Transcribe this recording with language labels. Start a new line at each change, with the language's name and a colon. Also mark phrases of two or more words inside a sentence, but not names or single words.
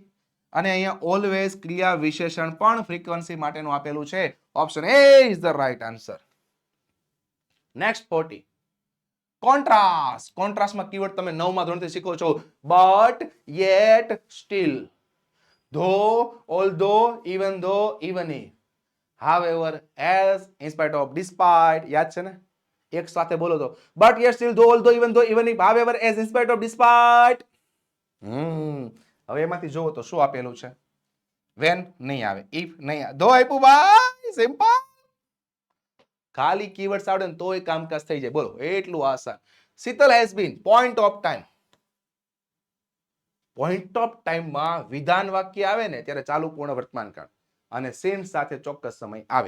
Gujarati: અને અહીંયા ઓલવેઝ ક્રિયા વિશેષણ પણ ફ્રીક્વન્સી માટેનું આપેલું છે.
English: Option A is the right answer. Next 40.
Gujarati: કોન્ટ્રાસ્ટ. કોન્ટ્રાસ્ટમાં કીવર્ડ તમે 9 માં ધોરણથી શીખો છો.
English: But, yet, still, though, although, even though, even if, however, as, in spite of, despite.
Gujarati: યાદ છે ને? એક સાથે બોલો તો
English: But, yet, still, though, although, even though, even if, however, as, in spite of, despite.
Gujarati: હવે એમાંથી જોવો તો શું આપેલું છે? વેન નહીં આવે, ઇફ નહીં આવે, ધો આપ્યું ભાઈ, સિમ્પલ. ખાલી કીવર્ડ્સ આવડે ને તોય કામકાજ થઈ જાય. બોલો એટલું આસાન.
English: Sheetal has been point of time. point of
Gujarati: ટાઈમમાં વિધાન વાક્ય આવે ને ત્યારે ચાલુ પૂર્ણ વર્તમાનકાળ અને સેમ સાથે ચોક્કસ સમય આવે.